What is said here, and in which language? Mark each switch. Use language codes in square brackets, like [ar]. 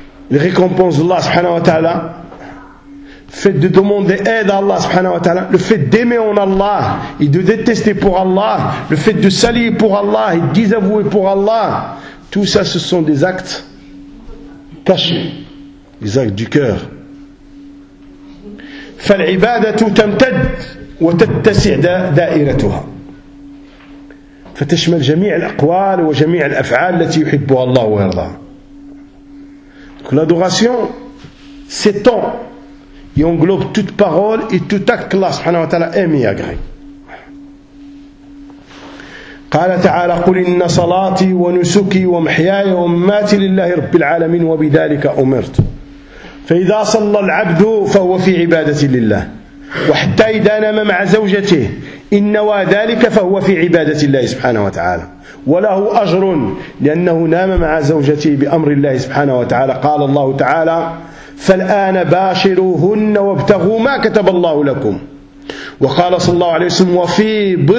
[fr] les récompenses d'Allah subhanahu wa ta'ala, le fait de demander aide à Allah subhanahu wa ta'ala, le fait d'aimer en Allah et de détester pour Allah, le fait de salir pour Allah et de désavouer pour Allah, tout ça ce sont des actes cachés, des actes du cœur. [ar] فَالْعِبَادَةُ تَمْتَدْ وَتَتَّسِعْ دَائِرَتُهَا فتشمل جميع الأقوال وجميع الأفعال التي يحبها الله ويرضاها. [fr] L'adoration s'étend et englobe toute parole et tout acte qu'Allah سبحانه وتعالى aime et agrée. [ar] قال تعالى قل إن صلاتي ونسكي ومحياي ومماتي لله رب العالمين وبذلك أمرت. فإذا صلى العبد فهو في عبادة لله. وحتى إذا نام مع زوجته إن نوى ذلك فهو في عبادة الله سبحانه وتعالى وله أجر لأنه نام مع زوجته بأمر الله سبحانه وتعالى قال الله تعالى فالآن باشروهن وابتغوا ما كتب الله لكم وقال صلى الله عليه وسلم وفي